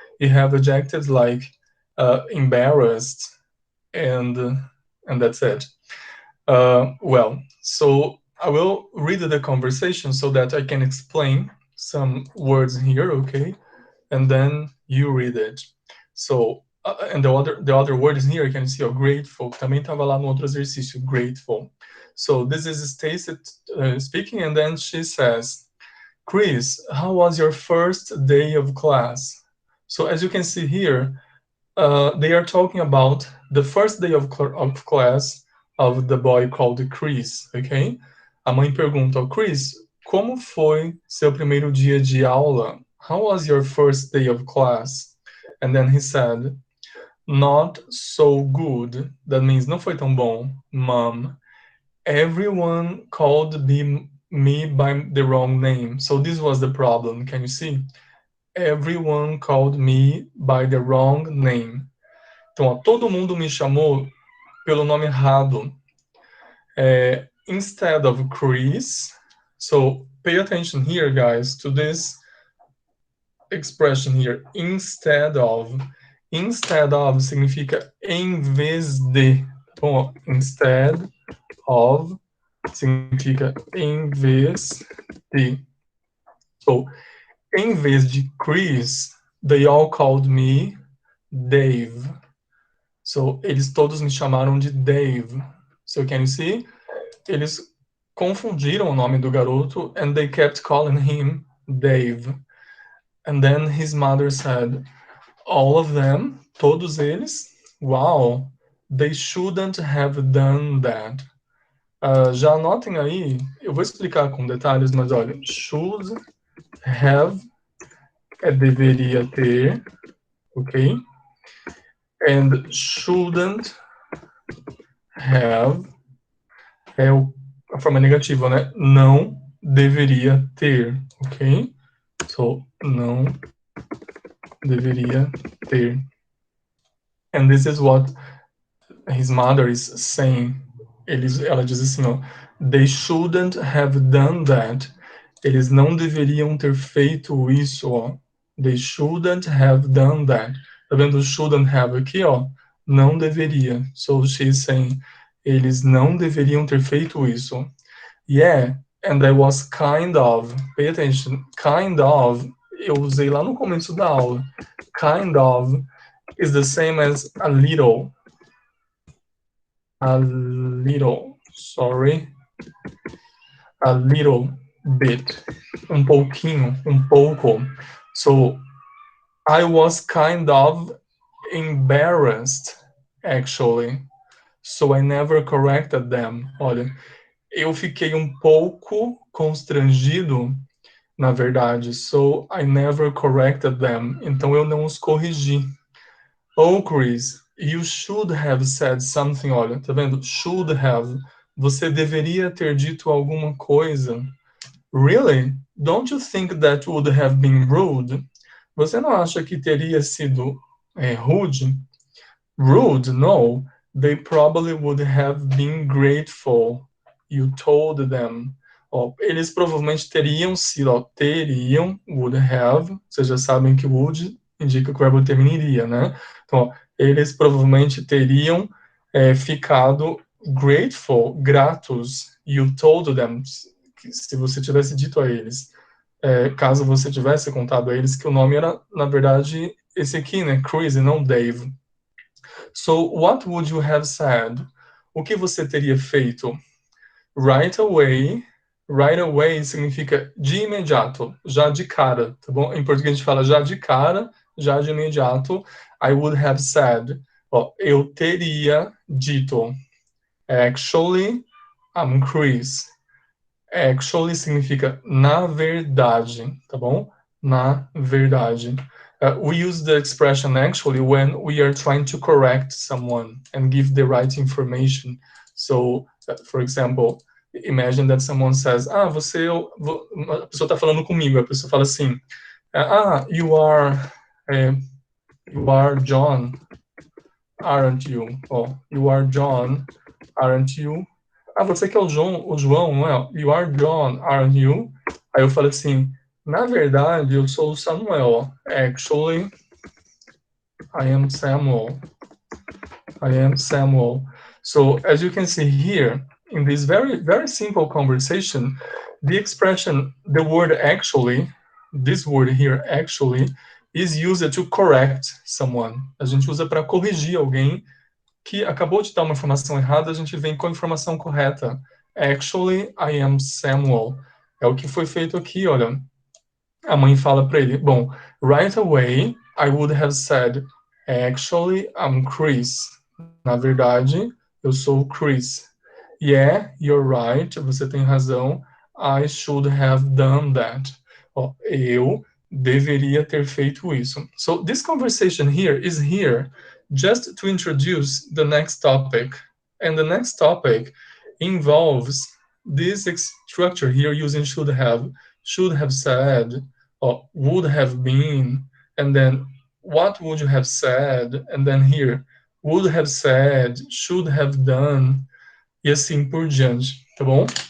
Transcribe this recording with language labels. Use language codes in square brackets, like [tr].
[en] You have adjectives like embarrassed, and that's it. Well, so I will read the conversation so that I can explain some words here, okay? And then you read it. So, and the other word is here, you can see, grateful. [pt] Também estava lá no outro exercício, grateful. [en] So this is Stacey speaking, and then she says, Chris, how was your first day of class? So as you can see here, they are talking about the first day of class of the boy called Chris, okay? [pt] A mãe pergunta, Chris, como foi seu primeiro dia de aula? [en] How was your first day of class? And then he said, not so good. That means [pt] não foi tão bom, Mom. [en] Everyone called me by the wrong name. So this was the problem, can you see? Everyone called me by the wrong name. [pt] Então, ó, todo mundo me chamou pelo nome errado. [en] Instead of Chris, so pay attention here, guys, to this expression here, instead of. [pt] Instead of significa em vez de. Bom, instead of significa em vez de. [en] So, [pt] em vez de [en] Chris, they all called me Dave. [pt] So, eles todos me chamaram de Dave. [en] So, can you see? [pt] Eles confundiram o nome do garoto [en] and they kept calling him Dave. And then his mother said, all of them, [pt] todos eles, [en] wow, they shouldn't have done that. [pt] Já anotem aí, eu vou explicar com detalhes, mas olha, should have é deveria ter, ok? And shouldn't have é a forma negativa, né? Não deveria ter, ok? So, não deveria ter. [en] And this is what his mother is saying. [pt] Ela diz assim, ó, [en] they shouldn't have done that. [pt] Eles não deveriam ter feito isso, ó. [en] They shouldn't have done that. [pt] Tá vendo o shouldn't have aqui, ó? Não deveria. [en] So she's saying, [pt] eles não deveriam ter feito isso. [en] Yeah, and I was kind of, pay attention, kind of, [pt] eu usei lá no começo da aula. [en] Kind of is the same as a little. A little, sorry. A little bit. [pt] Um pouquinho, um pouco. [en] So, I was kind of embarrassed, actually. So, I never corrected them. [pt] Olha, eu fiquei um pouco constrangido, na verdade. [en] So, I never corrected them. [pt] Então, eu não os corrigi. [en] Oh, Chris, you should have said something. [pt] Olha, tá vendo? Should have. Você deveria ter dito alguma coisa. [en] Really? Don't you think that would have been rude? [pt] Você não acha que teria sido rude? [en] Rude? No. They probably would have been grateful. You told them. [pt] Ó, eles provavelmente teriam sido, ó, teriam, would have. Vocês já sabem que would indica que o verbo termina iria, né? Então, ó, eles provavelmente teriam ficado grateful, gratos. [en] You told them. [pt] Se você tivesse dito a eles, caso você tivesse contado a eles que o nome era, na verdade, esse aqui, né? Chris e não Dave. [en] So, what would you have said? [pt] O que você teria feito? [en] Right away. [pt] Right away significa de imediato, já de cara, tá bom? Em português a gente fala já de cara, já de imediato. [en] I would have said. [pt] Ó, eu teria dito. [en] Actually, I'm Chris. [pt] Actually significa na verdade, tá bom? Na verdade. [en] We use the expression actually when we are trying to correct someone and give the right information. So, for example, imagine that someone says, [pt] a pessoa está falando comigo, a pessoa fala assim, [en] you are John, aren't you? Oh, you are John, aren't you? [pt] Você que é o João, não é? [en] You are John, aren't you? [pt] Aí eu falo assim, na verdade, eu sou o Samuel. [en] Actually, I am Samuel. I am Samuel. So, as you can see here, in this very, very simple conversation, the expression, the word actually, this word here, actually, is used to correct someone. [pt] A gente usa para corrigir alguém que acabou de dar uma informação errada, a gente vem com a informação correta. [en] Actually, I am Samuel. [pt] É o que foi feito aqui, olha. A mãe fala para ele, bom, [en] right away, I would have said, actually, I'm Chris. [pt] Na verdade, eu sou o Chris. [en] Yeah, you're right, [pt] você tem razão. [en] I should have done that. [pt] Oh, eu deveria ter feito isso. [en] So, this conversation here is here just to introduce the next topic. And the next topic involves this structure here using should have said, or would have been, and then what would you have said, and then here, would have said, should have done, [pt] e assim por diante, tá bom?